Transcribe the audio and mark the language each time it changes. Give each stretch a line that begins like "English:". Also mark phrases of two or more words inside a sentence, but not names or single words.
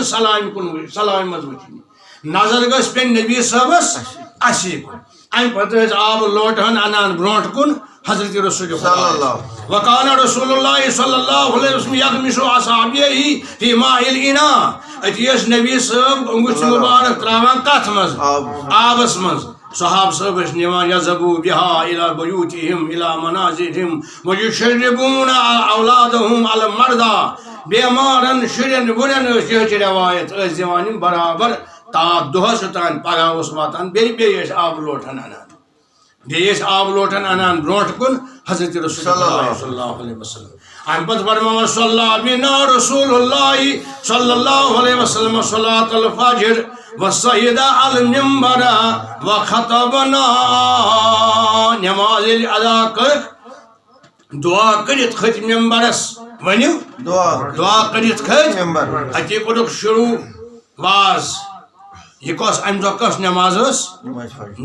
Kashmiri: سلامہِ منٛز وٕچھنہِ نظر گژھِ پیٚنۍ نبی صٲبس اسی کُن امہِ پتہٕ ٲسۍ آبہٕ لوٹہن انان برونٛٹھ کُن حضرت رسول
Arabic: وکان رسول اللہ صلی اللہ علیہ وسلم یغمسو اصحابہ فی ماء الاناء
Kashmiri: اتی ٲسۍ نبی صٲب انگُچھ مبارک تراوان کتھ منٛز آبس منٛز صحابہ صٲب ٲسۍ نِوان
Arabic: یذهبوا بها الى بیوتہم الى منازلہم ویشربون اولادہم علی المرضى
Kashmiri: بیمارن شُرٮ۪ن وُرٮ۪ن ٲسۍ یِہٕچ روایت ٲسۍ دِوان یِم برابر تاپ دۄہس تام پگہہ اوس واتان بیٚیہِ ٲسۍ آبہٕ لوٹن انان بیٚیہِ ٲسۍ آبہٕ لوٹن انان برونٛٹھ کُن حضرت رسول
Arabic: صلی اللہ علیہ وسلم
Kashmiri: امہِ پتہٕ فرماوان
Arabic: صلی بنا رسول اللہ صلی اللہ علیہ وسلم صلاۃ الفجر وصعد علی المنبر وخطبنا
Kashmiri: نماز ییٚلہِ ادا کٔرٕکھ دعا کٔرِتھ کھٔتۍ ممبرس ؤنِو دعا کٔرِتھ کھٔتۍ اتی کوٚرُکھ شروع واز یہ کۄس امہِ دۄہ کۄس نماز ٲس